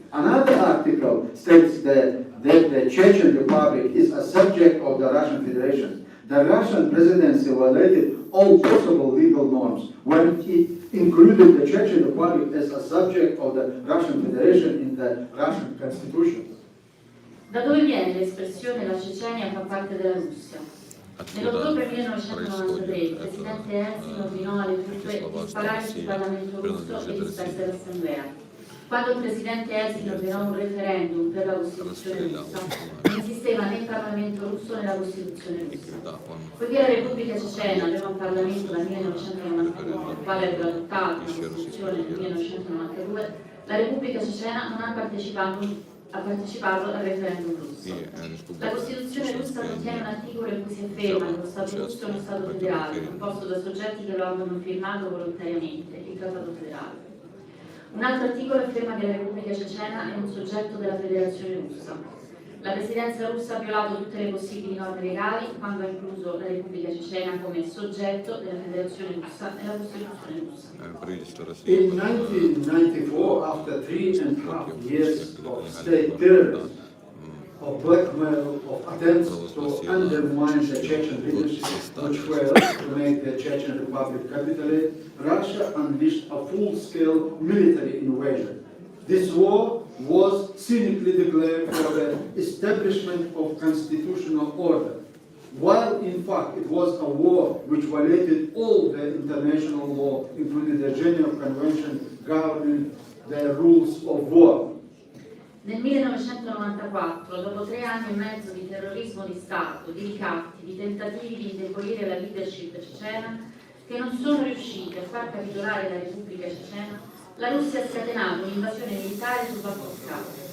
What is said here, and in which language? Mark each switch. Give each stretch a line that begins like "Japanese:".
English: Another article states that the Chechen Republic is a subject of the Russian Federation. The Russian presidency violated all possible legal norms when it included the Chechen Republic as a subject of the Russian Federation in the Russian Constitution.
Italian: Da dove viene l'espressione la Cecenia fa parte della Russia? Nell'ottobre 1993 il presidente Eltsin ordinò alle truppe di sparare sul Parlamento russo e disperse l'assemblea. Quando il presidente Eltsin ordinò un referendum per la Costituzione russa, non esisteva né il Parlamento russo né la Costituzione russa. Poiché la Repubblica Cecena aveva un Parlamento dal 1991, il quale aveva adottato la Costituzione nel 1992, la Repubblica Cecena non ha partecipato al referendum russo. La Costituzione russa contiene un articolo in cui si afferma che lo Stato russo è uno Stato federale, composto da soggetti che lo abbiano firmato volontariamente, il Trattato federale. Un altro articolo afferma che la Repubblica Cecena è un soggetto della Federazione russa. La presidenza russa ha violato tutte le possibili norme legali quando ha incluso la Repubblica Cecena come soggetto della Federazione russa nella Costituzione russa.
English: In 1994, after 3.5 years of state terrorism, of blackmail, of attempts to undermine the Chechen leadership, which failed to make the Chechen Republic capitulate, Russia unleashed a full-scale military invasion. This war was cynically declared for the establishment of constitutional order, while in fact it was a war which violated all the international law, including the Geneva Convention governing the rules of war.
Italian: Nel 1994, dopo 3 anni e mezzo di terrorismo di Stato, di ricatti, di tentativi di indebolire la leadership cecena, che non sono riusciti a far capitolare la Repubblica Cecena, la Russia ha scatenato un'invasione militare su vasto scalo.